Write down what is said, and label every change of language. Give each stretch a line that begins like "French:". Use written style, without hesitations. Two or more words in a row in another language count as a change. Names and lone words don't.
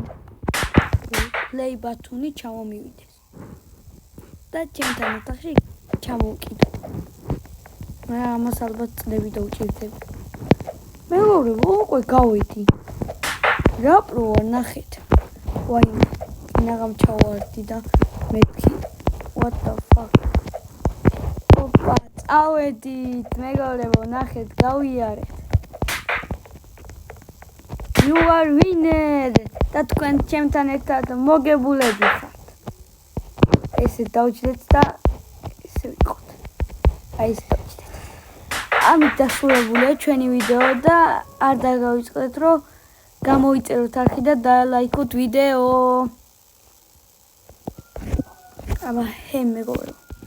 Georgian: play ბათონი ჩამომივიდეს და ჩემთან ოთახში ჩამოვკიდო მე ამას ალბათ წლები დავჭირდები მეურვე უკვე გავიდი რა პროა ნახეთ ვაი ნაღამ ჩავარდი და მეთქი
English: what the fuck
Georgian: ოპა წავედით მეგობრებო ნახეთ გავიარეთ
English: you are winner
Georgian: და თქვენ ჩემთან ერთად მოგებულები ხართ ესე დავჭრეთ და ესე ვიყოთ აი ეს ამით დასრულებულია ჩვენი ვიდეო და არ დაგავიწყდეთ რომ გამოიწეროთ არხი და დალაიქოთ ვიდეო აბა მეგობრებო